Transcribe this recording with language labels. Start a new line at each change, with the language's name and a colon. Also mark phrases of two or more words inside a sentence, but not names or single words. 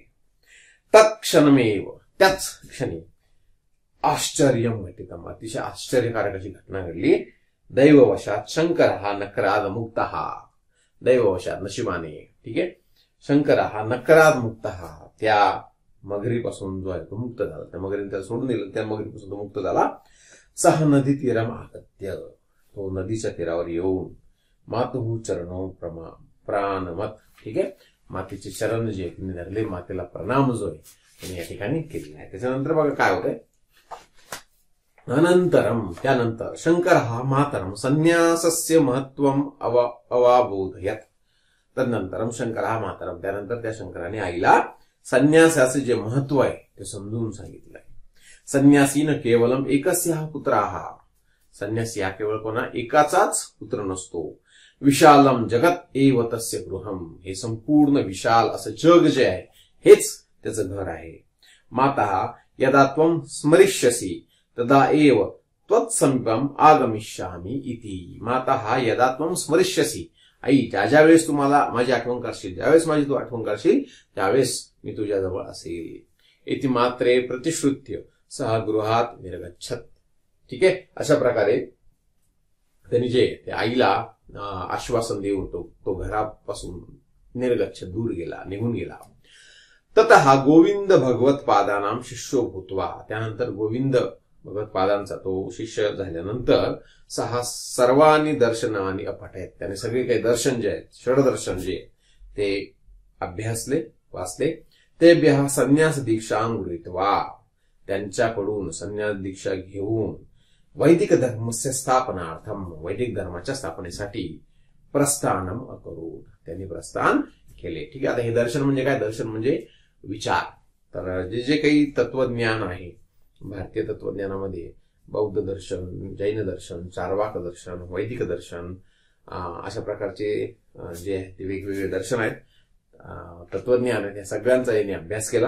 Marathi: तत्क्षणमेव, त्याच क्षणी
Sanskrit: आश्चर्यम घटितम,
Marathi: अतिशय आश्चर्यकारक अशी घटना घडली. दैववशात शंकर हा
Sanskrit: नकराद मुक्त,
Marathi: दैववशात नशिबाने, ठीक आहे, शंकर हा
Sanskrit: नकराद मुक्त,
Marathi: त्या मगरीपासून जो आहे तो मुक्त झाला. त्या मगरीने त्याला सोडून दिलं, त्या मगरीपासून तो मुक्त झाला.
Sanskrit: सह नदी तीरम आगत्य,
Marathi: तो नदीच्या तीरावर येऊन
Sanskrit: मातुः चरणो प्राणमत,
Marathi: ठीक आहे, मातेचे चरण जे तिने धरले, मातेला प्रणाम जो आहे त्याने या ठिकाणी केलेला आहे. त्याच्यानंतर बघा काय होतंय.
Sanskrit: अनंतरम,
Marathi: त्यानंतर शंकर हा
Sanskrit: मातरम संन्यासस्य महत्वम अवाबोधयत.
Marathi: तदनंतरम शंकर हा मातरम, त्यानंतर त्या शंकराने आईला संन्यासाचे जे महत्व आहे ते समजून सांगितलंय.
Sanskrit: संन्यासी न केवलम एकस्याः पुत्राः,
Marathi: संन्यासी हा केवळ कोणा एकाचाच पुत्र नसतो.
Sanskrit: विशालम जगत एव तस्य गृहम,
Marathi: हे संपूर्ण विशाल असं जग जे आहे हेच त्याचं घर आहे.
Sanskrit: माता यदा त्वं स्मरिष्यसि तदा एव त्वत्समीपम आगमिष्यामि इति. माता यदा त्वं स्मरिष्यसि,
Marathi: आई ज्या वेळेस तुम्हाला माझी आठवण करशील, ज्यावेळेस माझी तू आठवण करशील त्यावेळेस मी तुझ्याजवळ असेल.
Sanskrit: इति मात्रे प्रतिश्रुत्य सह गृहात निर्गच्छत,
Marathi: ठीक आहे. अशा प्रकारे त्यांनी जे त्या आईला आश्वासन देऊन तो घरापासून निर्गच्छ, दूर गेला, निघून गेला.
Sanskrit: ततः गोविंद भगवत पादानाम शिष्यो भूत्वा,
Marathi: त्यानंतर गोविंद भगवत पादांचा तो शिष्य झाल्यानंतर
Sanskrit: सहा सर्वांनी दर्शनानी अपठयत,
Marathi: त्याने सगळे काही दर्शन जे आहेत, षडदर्शन जे ते अभ्यासले, वाचले.
Sanskrit: तेभ्यः संन्यास दीक्षां गृहीत्वा,
Marathi: त्यांच्याकडून संन्यास दीक्षा घेऊन
Sanskrit: वैदिक धर्मस्य स्थापनार्थम,
Marathi: वैदिक धर्माच्या स्थापनेसाठी
Sanskrit: प्रस्थानम अकरोत्,
Marathi: त्यांनी प्रस्थान केले. ठीक आहे. आता हे दर्शन म्हणजे काय? दर्शन म्हणजे विचार. तर जे जे काही तत्वज्ञान आहे भारतीय तत्वज्ञानामध्ये, बौद्ध दर्शन, जैन दर्शन, चार्वाक दर्शन, वैदिक दर्शन, अशा प्रकारचे जे आहे ते वेगवेगळे दर्शन आहेत, तत्वज्ञान आहे, त्या सगळ्यांचा यांनी अभ्यास केला.